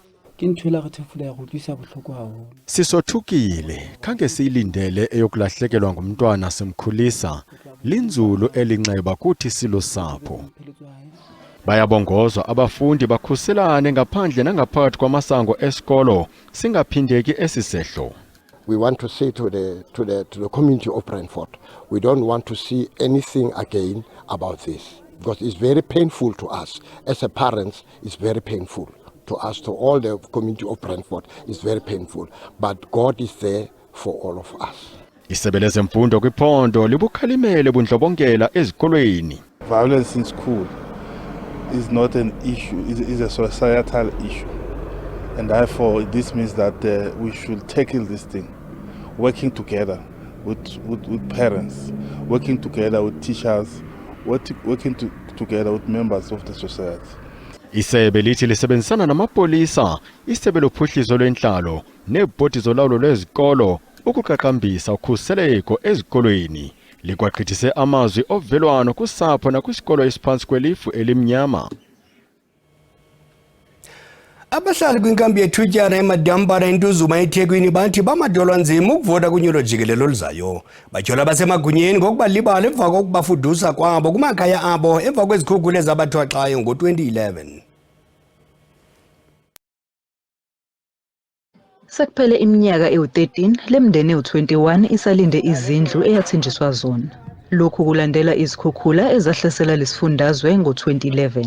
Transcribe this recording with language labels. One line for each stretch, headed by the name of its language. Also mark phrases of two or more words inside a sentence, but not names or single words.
Xhosa: Sisothukile, khange siyilindele eyokulahlekelwa ngumntwana simkhulisa. Linzulu elinxeba kuthi silusapho. Bayabongozwa abafundi bakhuselane ngaphandle nangaphakathi kwamasango esikolo singaphindeki esisehlo.
English: We want to say to the community of Brentford, we don't want to see anything again about this, because it's very painful to us. As a parents, it's very painful to us, to all the community of Brentford. It's very painful, but God is there for all of us.
Xhosa: Isebe lezemfundo kwiphondo libukhalimele ubundlobongela ezikolweni.
English: Violence in school is not an issue, is a societal issue. And therefore, this means that we should tackle this thing, working together with parents, working together with teachers, working together with members of the society.
Xhosa: Isebe lithi lisebenzisana namapolisa, isebe lophuhliso lwenhlalo, nebhodi zolawulo lwezikolo ukuqaqambisa ukhuseleko ezikolweni. Likwaqithise amazwi ovelwano kusapho nakwisikolo esiphansi kwelifu elimnyama. Abahlali kwinkambi yethutyana eMadambara eNtuzuma eThekwini bathi bamadolwa nzima ukuvota kunyulo jikelelo oluzayo. Batyhola basemagunyeni ngokuba libala emva kokubafudusa kwabo kumakhaya abo emva kwezikhukhula ezabathwaxayo ngo-2011.
Zulu: Sekuphele iminyaka ewu-13 lemndeni ewu-21 isalinde izindlu eyathinjiswa zona. Lokhu kulandela izikhukhula ezahlasela lesifundazwe ngo-2011.